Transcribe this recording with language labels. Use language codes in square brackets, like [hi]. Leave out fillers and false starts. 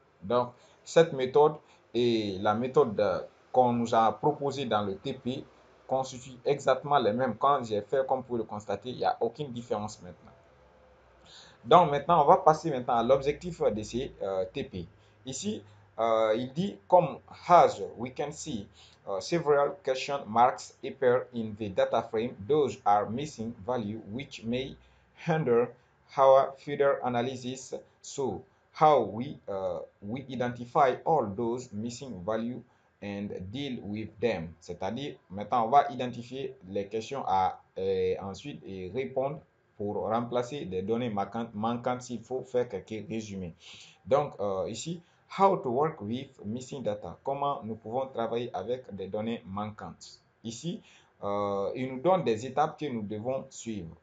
[fr] Donc, cette méthode et la méthode qu'on nous a proposée dans le TP constituent exactement les mêmes. Quand j'ai fait, comme vous pouvez le constater, il n'y a aucune différence maintenant. Donc maintenant, on va passer maintenant à l'objectif de ces TP. Ici, il dit comme [en] as we can see several question marks appear in the data frame, those are missing value which may hinder our further analysis. So how we identify all those missing value and deal with them. [fr] C'est-à-dire, maintenant, on va identifier les questions à ensuite et répondre pour remplacer des données manquantes s'il faut faire quelques résumés. Donc, ici, [en] how to work with missing data. [fr] Comment nous pouvons travailler avec des données manquantes. Ici, il nous donne des étapes que nous devons suivre.